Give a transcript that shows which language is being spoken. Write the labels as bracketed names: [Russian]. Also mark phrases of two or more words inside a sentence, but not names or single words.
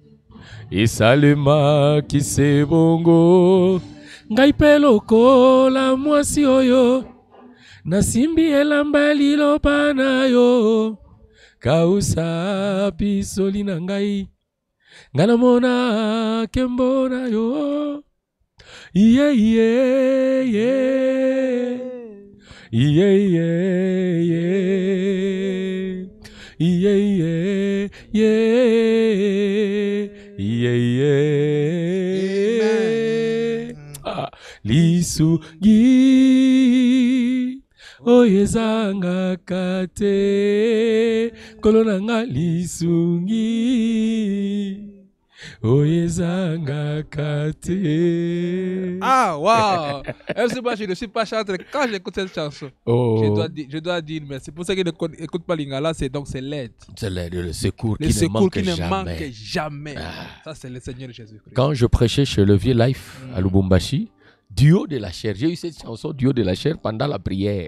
[Lingala] esalemaki se bongo ngai pe lokola mwasi oyo nasimbi elamba liloba na yo kausa pisoli na ngai ngai namona nkembo na yo iye iye iye iye iye iye iye iye iye Lisungi oyezanga kate kolonanga lisungi oyezanga kate. Ah wow. [French] Je ne suis pas chanteur quand j'écoute cette chanson. Je dois dire mais c'est pour ça que je n'écoute pas Lingala, c'est l'aide. C'est l'aide, le secours qui ne manque jamais. Ça c'est le Seigneur Jésus-Christ. Quand je prêchais chez le Vieux Life à Lubumbashi, du haut de la chair, j'ai eu cette chanson du haut de la chair pendant la prière.